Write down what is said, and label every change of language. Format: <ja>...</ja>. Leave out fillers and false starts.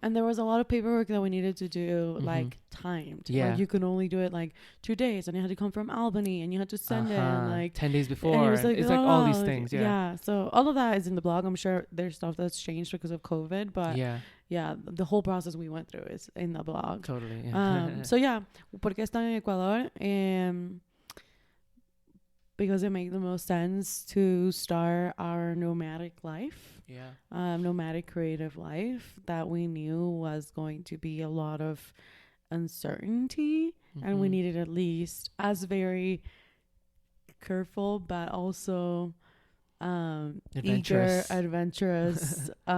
<en>And there was a lot of paperwork that we needed to do, like timed. Yeah. Like you could only do it like 2 days, and you had to come from Albany, and you had to send it like 10 days and before. it was like, it's like all these things. Yeah. So all of that is in the blog. I'm sure there's stuff that's changed because of COVID, but yeah, the whole process we went through is in the blog. Totally. So yeah,</en> <es>¿por qué están en Ecuador?</es> <en>Because it made the most sense to start our nomadic life. Nomadic creative life that we knew was going to be a lot of uncertainty, and we needed at least as very careful but also eager, adventurous</en>